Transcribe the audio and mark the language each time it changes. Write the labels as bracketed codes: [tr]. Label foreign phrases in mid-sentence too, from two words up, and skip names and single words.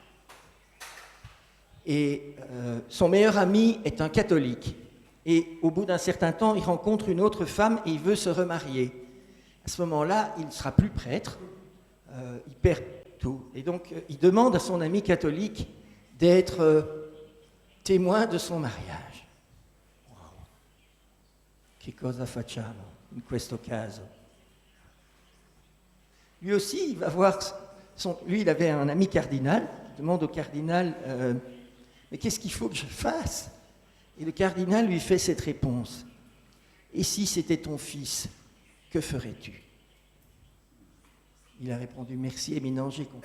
[fr] Et son meilleur ami est un catholique. Et au bout d'un certain temps, il rencontre une autre femme et il veut se remarier. À ce moment-là, il ne sera plus prêtre, il perd tout. Et donc, il demande à son ami catholique d'être témoin de son mariage. Wow. [it] Che cosa facciamo in questo caso? [fr] Lui aussi, il va voir, lui, il avait un ami cardinal, il demande au cardinal, mais qu'est-ce qu'il faut que je fasse? Et le cardinal lui fait cette réponse, et si c'était ton fils, que ferais-tu? Il a répondu, merci, éminent, j'ai compris.